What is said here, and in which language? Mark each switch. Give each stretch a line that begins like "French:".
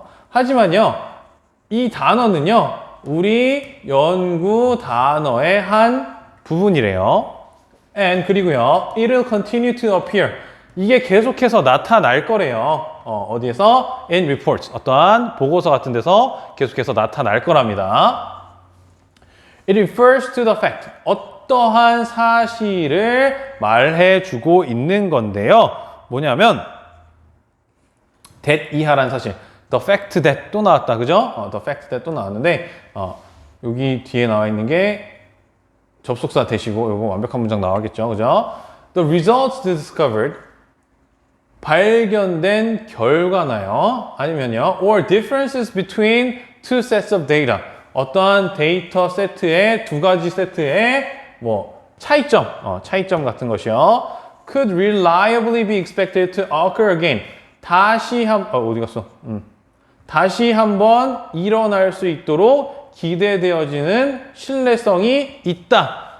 Korean: 하지만요, 이 단어는요, 우리 연구 단어의 한 부분이래요.
English: And
Korean: 그리고요,
English: it'll continue to appear.
Korean: 이게 계속해서 나타날 거래요. 어디에서?
English: In reports.
Korean: 어떠한 보고서 같은 데서 계속해서 나타날 거랍니다.
English: It refers to the fact.
Korean: 어떠한 사실을 말해주고 있는 건데요. 뭐냐면
English: that
Korean: 이하라는 사실.
English: The fact that
Korean: 또 나왔다. 그죠?
English: The fact that
Korean: 또 나왔는데 여기 뒤에 나와 있는 게 접속사 대시고 이거 완벽한 문장 나와겠죠. 그죠?
English: The results discovered.
Korean: 발견된 결과나요. 아니면요.
English: Or differences between two sets of data.
Korean: 어떠한 데이터 세트의 두 가지 세트의 차이점 같은 것이요.
English: Could reliably be expected to occur again.
Korean: 다시 어디 갔어? 다시 한번 일어날 수 있도록 기대되어지는 신뢰성이 있다.